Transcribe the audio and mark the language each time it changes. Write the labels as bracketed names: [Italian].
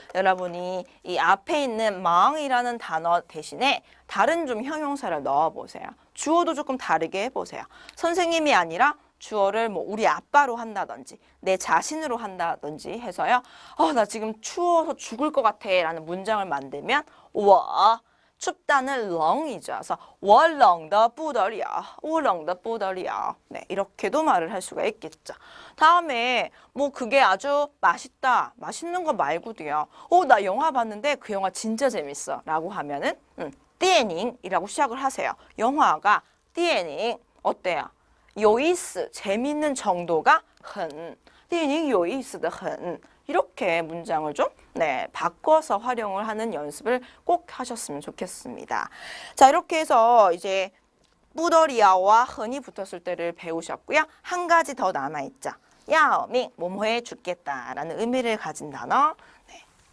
[Korean] 여러분이 이 앞에 있는 망이라는 단어 대신에 다른 좀 형용사를 넣어보세요. 주어도 조금 다르게 해보세요. 선생님이 아니라 주어를 뭐 우리 아빠로 한다든지 내 자신으로 한다든지 해서요. 나 지금 추워서 죽을 것 같아 라는 문장을 만들면 我 춥다는 冷이죠. 그래서 [Chinese] 我冷得不得了, 我冷得不得了. [Korean] 네, 이렇게도 말을 할 수가 있겠죠. 다음에 뭐 그게 아주 맛있다, 맛있는 거 말고도요. 나 영화 봤는데 그 영화 진짜 재밌어 라고 하면은 电影이라고 시작을 하세요. 영화가 电影 어때요? [Chinese] 有意思, [Korean] 재밌는 정도가 [Chinese] 很, 电影有意思的很. [Korean] 이렇게 문장을 좀 바꿔서 활용을 하는 연습을 꼭 하셨으면 좋겠습니다. 자, 이렇게 해서 이제 뿌더리아와 흔히 붙었을 때를 배우셨고요. 한 가지 더 남아있죠. 야오밍, 뭐뭐해 죽겠다라는 의미를 가진 단어. 네.